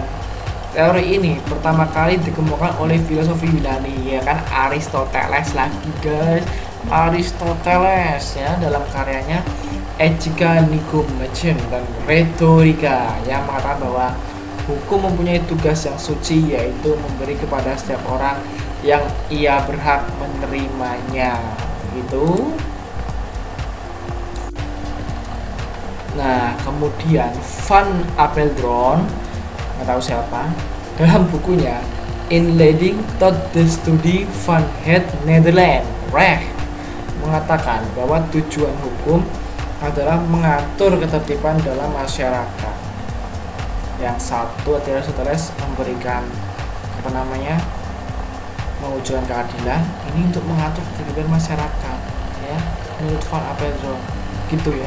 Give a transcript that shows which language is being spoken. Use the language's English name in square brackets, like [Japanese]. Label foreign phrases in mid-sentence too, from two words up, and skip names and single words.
[Indonesian] Teori ini pertama kali dikemukakan oleh filosofi Yunani ya kan, Aristoteles lagi guys, Aristoteles ya, dalam karyanya Etika Nikomachon dan Retorika, yang mengatakan bahwa hukum mempunyai tugas yang suci, yaitu memberi kepada setiap orang yang ia berhak menerimanya gitu. Nah, kemudian Van Apeldoorn, nggak tahu siapa, dalam bukunya In Leiding tot the Studie van het Nederlands Recht mengatakan bahwa tujuan hukum adalah mengatur ketertiban dalam masyarakat. Yang satu adalah Aristoteles memberikan apa namanya, mewujudkan keadilan, ini untuk mengatur ketertiban masyarakat ya, menurut Van Apeldoorn gitu ya.